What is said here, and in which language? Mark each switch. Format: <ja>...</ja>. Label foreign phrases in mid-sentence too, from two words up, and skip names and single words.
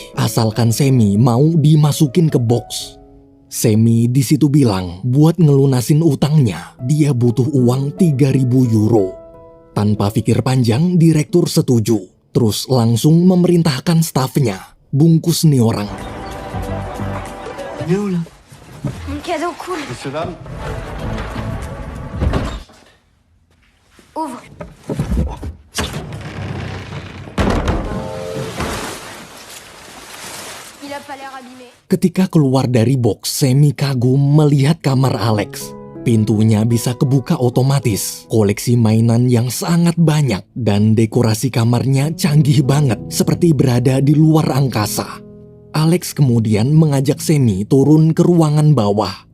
<id>Asalkan Semi mau dimasukin ke box. Semi di situ bilang, buat ngelunasin utangnya, dia butuh uang 3.000 euro. Tanpa pikir panjang, direktur setuju. Terus langsung memerintahkan stafnya, bungkus nih orang.</id> <fr>Un cadeau cool. Monsieur, dame. Ouvre. Il a pas l'air abîmé.</fr> <id>Ketika keluar dari box, Semi kagum melihat kamar Alex. Pintunya bisa kebuka otomatis, koleksi mainan yang sangat banyak, dan dekorasi kamarnya canggih banget, seperti berada di luar angkasa. Alex kemudian mengajak Semi turun ke ruangan bawah.</id>